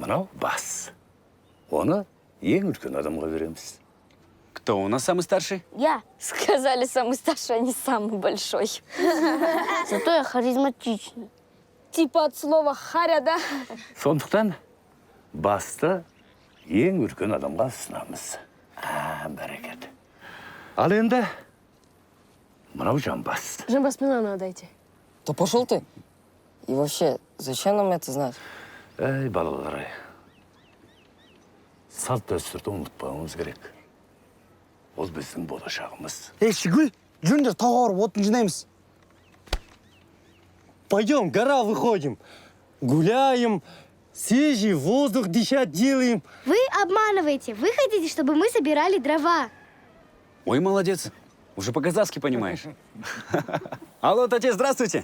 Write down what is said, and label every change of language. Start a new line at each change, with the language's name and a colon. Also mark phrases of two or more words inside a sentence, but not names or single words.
Kazakh: мынау бас. Оны ең үлкен адамға береміз.
Russian: Кто у нас самый старший? Я. Сказали, самый старший, а не самый большой. Зато я харизматичный. Типа от слова харя, да?
Kazakh: Сондықтан басты ең үлкен адамға ұсынамыз. Бәрекет. Ал енді мынау жамбас.
Russian: Жамбаспен надо дайте. Да пошел ты. И вообще, зачем нам это знать?
Kazakh: Әй, балалар, салт дәстүрді ұмытпауымыз керек. Ол біздің болашағымыз. Шүгіл, жүріңдер тауға барып отын жинаймыз.
Russian: Пойдем, гора выходим. Гуляем, свежий воздух дышать делаем. Вы обманываете. Вы хотите, чтобы мы собирали дрова. Ой, молодец. Уже по-казахски понимаешь. Алло, тетя, здравствуйте.